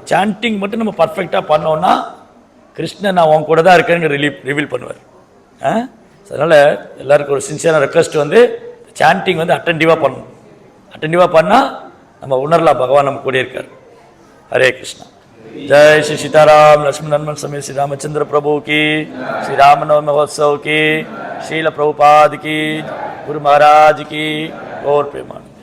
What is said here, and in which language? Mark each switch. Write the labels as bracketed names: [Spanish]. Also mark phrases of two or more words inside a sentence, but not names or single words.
[Tamil] சாண்டிங் மட்டும் நம்ம பர்ஃபெக்டாக பண்ணோம்னா கிருஷ்ணன் நான் உன் கூட தான் இருக்கேன்னு ரிவீல் பண்ணுவார். அதனால எல்லாருக்கும் ஒரு [English] sincereஆன request [Tamil] வந்து சாண்டிங் வந்து அட்டென்டிவாக பண்ணணும். அட்டென்டிவாக பண்ணால் நம்ம உணரலாம் பகவான் நம்ம கூட இருக்கார். ஹரே கிருஷ்ணா. [Hindi] जय श्री सीताराम लक्ष्मण हनुमान समेत श्री रामचंद्र प्रभु की, श्री रामनवमी महोत्सव की, श्रील प्रभुपाद की, गुरु महाराज की, और प्रेमानंद।